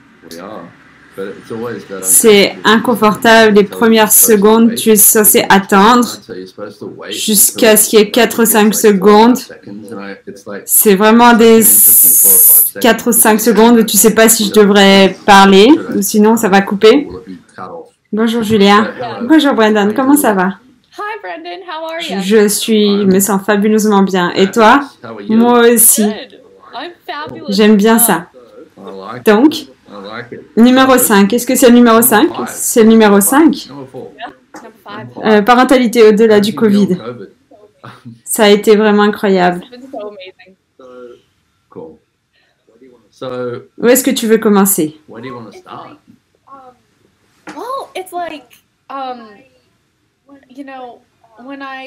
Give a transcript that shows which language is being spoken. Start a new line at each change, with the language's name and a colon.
English: We are, but it's always that
French: C'est inconfortable. Les premières secondes, tu es censé attendre
English: so you're supposed to wait
French: jusqu'à ce qu'il y ait 4 ou 5 secondes. C'est vraiment des 4 ou 5 secondes où tu sais pas si je devrais parler ou sinon ça va couper. Bonjour Julien. Bonjour Brendan, comment ça va?
English: Hi Brendan, how are you?
French: Je me sens fabuleusement bien. Et toi? Moi aussi.
English: Good. I'm fabulous.
French: J'aime bien ça. Donc, numéro 5. Est-ce que c'est le numéro 5? C'est le numéro 5.
English: Number 5.
French: Parentalité au-delà du Covid. Ça a été vraiment incroyable.
English: It's been so amazing. Cool. So,
French: Où est-ce que tu veux commencer?
English: where do you want to start? Well, it's like, you know, when